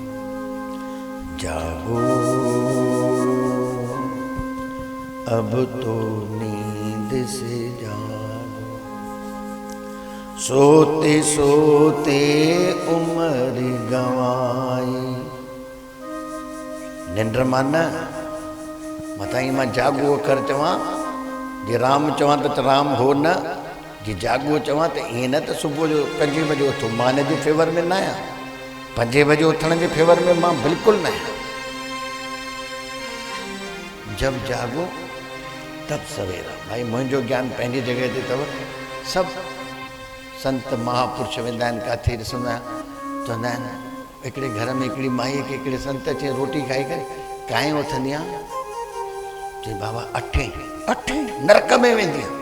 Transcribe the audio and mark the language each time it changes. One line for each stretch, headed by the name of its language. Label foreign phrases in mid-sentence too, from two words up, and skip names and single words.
Hindi: जागो अब तो नींद से जागो, सोते सोते उम्र गंवाई।
Sindhi: निंड मान मताई मां जागो कर चवां, जे राम चवां तो राम हो न, जे जागो चवां तो ईअं न त सुबुह जो 5 बजे उथो। मां हिन जे फेवर में न आहियां, 5 बजे उथण जे फेवर में मां बिल्कुलु न आहियां।
Hindi: जब जागो तब सवेरा।
Sindhi: भाई मुंहिंजो ज्ञान पंहिंजी जॻह ते अथव। सभु संत महापुरुष वेंदा आहिनि किथे ॾिसंदा चवंदा आहिनि, हिकिड़े घर में हिकिड़ी माईअ खे हिकिड़े संत अचे रोटी खाई करे, काएं उथंदी आहे? चई बाबा 8 नरक में वेंदी आहे।